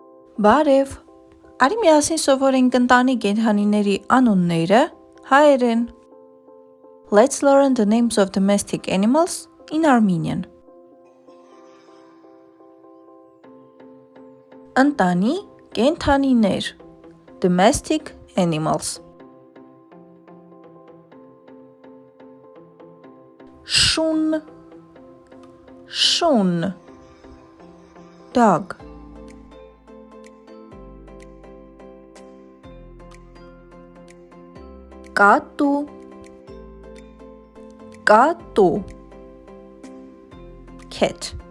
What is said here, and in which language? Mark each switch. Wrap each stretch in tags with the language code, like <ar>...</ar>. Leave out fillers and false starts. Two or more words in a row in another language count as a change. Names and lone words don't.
<hy>Բարև, արի միասին սովորենք ընտանի կենդանիների անունները հայերեն.</hy> <en>Let's learn the names of domestic animals in Armenian.</en> <hy>Ընտանի կենդանիներ,</hy> <en>domestic animals.</en> <hy>Շուն, շուն, dog. Կատու, կատու, cat.</hy>